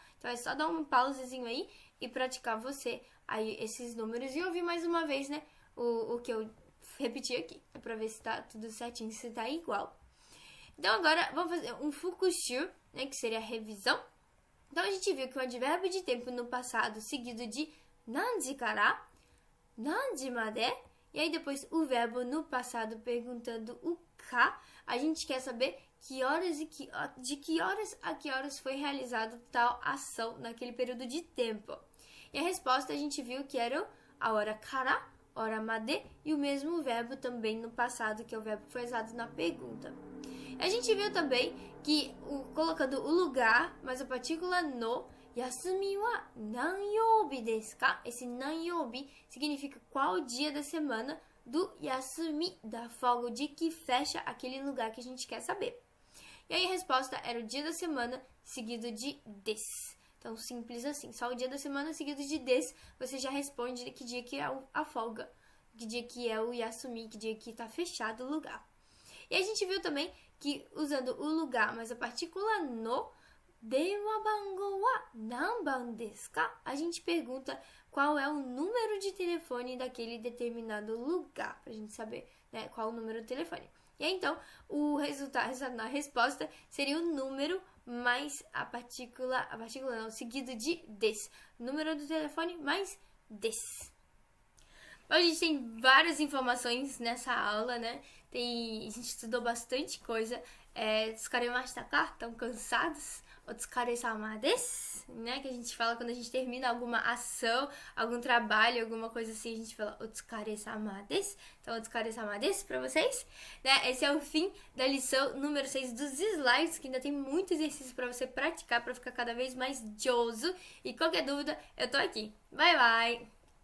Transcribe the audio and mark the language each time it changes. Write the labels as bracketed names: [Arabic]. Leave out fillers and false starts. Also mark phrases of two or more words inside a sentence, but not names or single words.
[Portuguese] Então é só dar um pausezinho aí e praticar você aí esses números e ouvir mais uma vez, né, o que eu repeti aqui, pra ver se tá tudo certinho, se tá igual. Então agora vamos fazer um fukushu, né, que seria a revisão. Então a gente viu que o advérbio de tempo no passado seguido de [Japanese] 何時から、何時まで. [Portuguese] E aí depois o verbo no passado perguntando o ka, a gente quer saber de que horas a que horas foi realizado tal ação naquele período de tempo. E a resposta a gente viu que era a hora kara, hora made e o mesmo verbo também no passado, que é o verbo que foi usado na pergunta. A gente viu também que colocando o lugar, mas a partícula no, [Japanese] 休みは何曜日ですか? [Portuguese] Esse nanyoubi significa qual dia da semana do yasumi, da folga, o dia que fecha aquele lugar que a gente quer saber. E aí a resposta era o dia da semana seguido de des. Então, simples assim. Só o dia da semana seguido de des, você já responde que dia que é a folga, que dia que é o yasumi, que dia que está fechado o lugar. E a gente viu também que usando o lugar, mas a partícula no, [Japanese] 電話番号は何番ですか? [Portuguese] A gente pergunta qual é o número de telefone daquele determinado lugar, pra gente saber, né, qual o número do telefone. E aí, então, o resultado na resposta seria o número mais a partícula não, seguido de des. Número do telefone mais des. Bom, a gente tem várias informações nessa aula, né? A gente estudou bastante coisa. [Japanese] 疲れましたか? [Portuguese] Estão cansados? [Japanese] お疲れ様です, [Portuguese] né? Que a gente fala quando a gente termina alguma ação, algum trabalho, alguma coisa assim, a gente fala [Japanese] お疲れ様です. [Portuguese] Então, [Japanese] お疲れ様です [Portuguese] pra vocês, né? Esse é o fim da lição número 6 dos slides, que ainda tem muito exercício pra você praticar, pra ficar cada vez mais joso. E qualquer dúvida, eu tô aqui. [English] Bye, bye!